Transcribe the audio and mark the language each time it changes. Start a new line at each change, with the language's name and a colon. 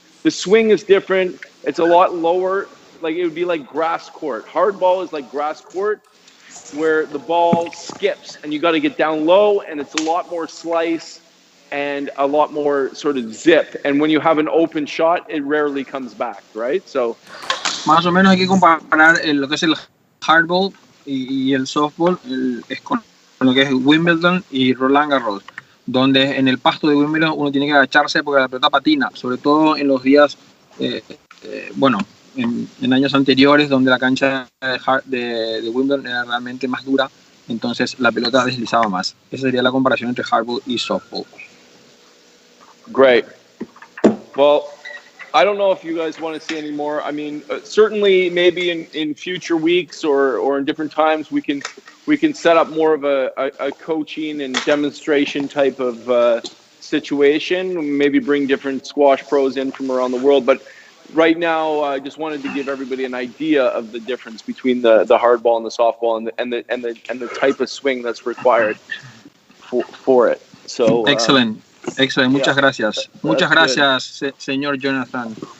English: The swing is different. It's a lot lower. Like it would be like grass court. Hardball is like grass court, where the ball skips and you got to get down low, and it's a lot more slice and a lot more sort of zip. And when you have an open shot, it rarely comes back, right? So,
Spanish: más o menos hay que comparar lo que es el hardball y el softball es con lo que es Wimbledon y Roland Garros, donde en el pasto de Wimbledon uno tiene que agacharse porque la pelota patina, sobre todo en los días, en años anteriores, donde la cancha de Wimbledon era realmente más dura, entonces la pelota deslizaba más. Esa sería la comparación entre hardball y softball.
English: Great. Well, I don't know if you guys want to see any more. I mean, certainly maybe in future weeks or in different times we can set up more of a coaching and demonstration type of situation. Maybe bring different squash pros in from around the world. But right now, I just wanted to give everybody an idea of the difference between the hardball and the softball and the type of swing that's required for it. So Excellent.
Spanish: Muchas gracias. Muchas gracias, señor Jonathan.